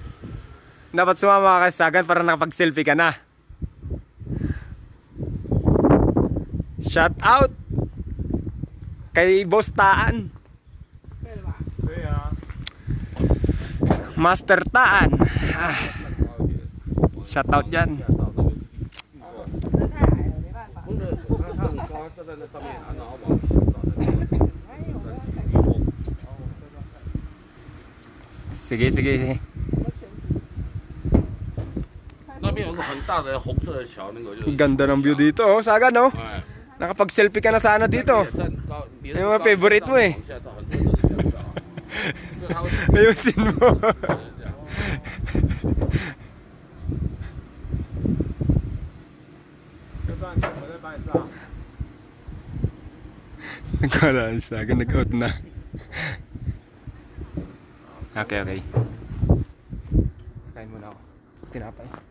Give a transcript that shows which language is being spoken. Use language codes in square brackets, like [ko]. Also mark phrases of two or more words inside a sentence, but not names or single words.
[tl] Dapat sumama ka kay Sagan para nakapag-selfie ka na. [en] Shout out [tl] kay Boss Taan. Master Taan. [en] Shout out [tl] dyan. [zh] 人太矮了，没办法。不是，他很高，站在那上面，然后往下照的。哎，我们要看见 [tl] Sige. [zh] 我全集。那边有个很大的红色的桥，那个就是。 [tl] Ganda ng view dito oh, Sagan oh. 哎， Nakapag-selfie ka na sana dito. [zh] 站高，别人 [tl] yung mga favorite mo eh. [zh] 往下照，很多都是这样照。就他会 [tl] Ayusin mo. [zh] 这样。 [tl] Nagkala si Sagan, nag-out na. Okay. Kain muna ako. Tinapay.